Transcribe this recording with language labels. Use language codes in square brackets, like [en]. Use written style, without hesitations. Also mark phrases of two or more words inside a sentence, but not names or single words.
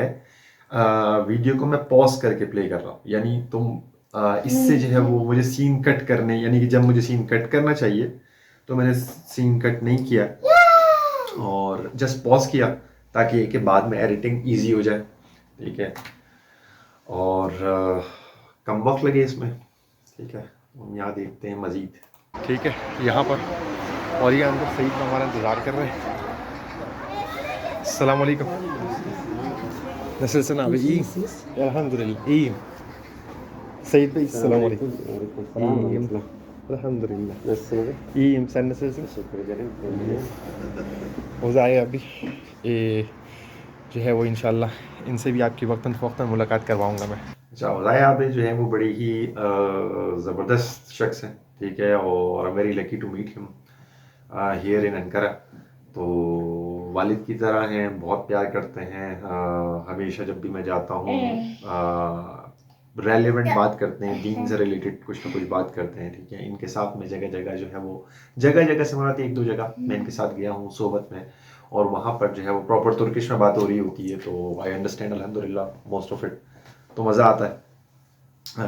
[ur] ویڈیو کو میں پاز کر کے پلے کر رہا ہوں، یعنی تم اس سے جو ہے وہ مجھے [en] scene cut [ur] کرنے، یعنی کہ جب مجھے [en] scene cut [ur] کرنا چاہیے تو میں نے [en] scene cut [ur] نہیں کیا اور [en] just pause [ur] کیا، تاکہ کہ بعد میں [en] editing easy [ur] ہو جائے، ٹھیک ہے. اور کم وقت لگے اس میں، ٹھیک ہے. ہم یہاں دیکھتے ہیں مزید، ٹھیک ہے، یہاں پر۔ اور یہ اندر سعید ہمارا انتظار کر رہے ہیں. [ar] السلام عليكم. [tr] नसलसन abi iyi. Elhamdülillah iyiyim. Seyit Bey, [ar] السلام عليكم. [tr] İyiyim. Elhamdülillah. Nasılsınız? İyiyim. Sen nasılsın? Teşekkür ederim. [ur] اُزایا ابھی جو ہے وہ ان شاء اللہ ان سے بھی آپ کی وقتاً فوقتاً ملاقات کرواؤں گا میں. اچھا، اُزایا ابھی جو ہے وہ بڑی ہی زبردست شخص ہے، ٹھیک ہے، اور [en] very lucky to meet him here in Ankara. [ur] تو والد کی طرح ہیں، بہت پیار کرتے ہیں. ہمیشہ جب بھی میں جاتا ہوں ریلیونٹ بات کرتے ہیں، دین سے ریلیٹڈ کچھ نہ کچھ بات کرتے ہیں، ٹھیک ہے. ان کے ساتھ میں جگہ جگہ جو ہے وہ جگہ سے مراد ایک دو جگہ میں ان کے ساتھ گیا ہوں صحبت میں، اور وہاں پر جو ہے وہ [en] proper Turkish [ur] میں بات ہو رہی ہوتی ہے، تو [en] I understand [ur] الحمدللہ [en] most of it, [ur] تو مزہ آتا ہے.